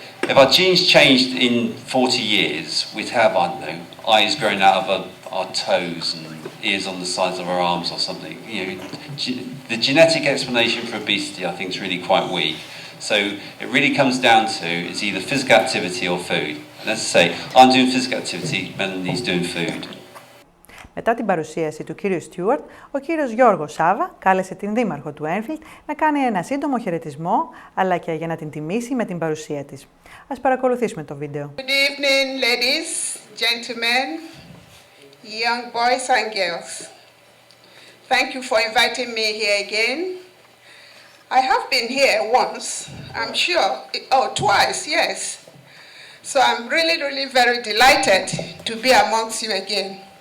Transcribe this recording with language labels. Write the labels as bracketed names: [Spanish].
[English] If our genes changed in 40 years, we'd have, I don't know, eyes growing out of our toes and ears on the sides of our arms or something. You know, the genetic explanation for obesity, I think, is really quite weak. So it really comes down to it's either physical activity or food. And as I say, I'm doing physical activity, Melani's doing food. [Greek] Μετά την παρουσίαση του κύριου Στιούαρτ, ο κύριος Γιώργος Σάββα κάλεσε την δήμαρχο του Enfield να κάνει ένα σύντομο χαιρετισμό, αλλά και για να την τιμήσει με την παρουσία της. Ας παρακολουθήσουμε το βίντεο. [English] Good evening, ladies, gentlemen, young boys and girls. Thank you for inviting me here again. I have been here once, I'm sure, twice, yes. So I'm really, really very delighted to be amongst you again.